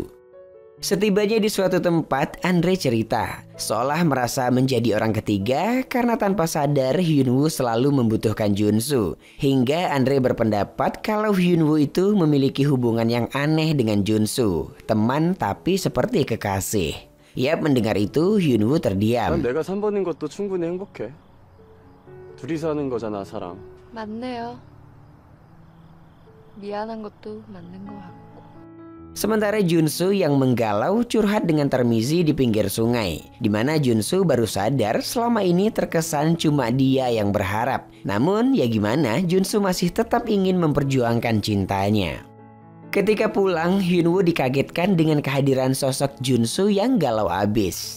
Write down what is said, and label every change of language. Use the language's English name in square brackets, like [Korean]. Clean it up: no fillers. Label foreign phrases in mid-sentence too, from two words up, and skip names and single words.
[Indonesian] Setibanya di suatu tempat, Andre cerita seolah merasa menjadi orang ketiga karena tanpa sadar Hyunwoo selalu membutuhkan Junsu. Hingga Andre berpendapat kalau Hyunwoo itu memiliki hubungan yang aneh dengan Junsu, teman tapi seperti kekasih. Yap, mendengar itu Hyunwoo terdiam. [Korean] 난 내가 3번인 것도 충분히 행복해. 둘이서 하는 거잖아, 사랑. 맞네요. 미안한 것도 맞는 것 같고. [Indonesian] Sementara Junsu yang menggalau curhat dengan Termizi di pinggir sungai, di mana Junsu baru sadar selama ini terkesan cuma dia yang berharap. Namun ya gimana, Junsu masih tetap ingin memperjuangkan cintanya. Ketika pulang, Hyunwoo dikagetkan dengan kehadiran sosok Junsu yang galau abis.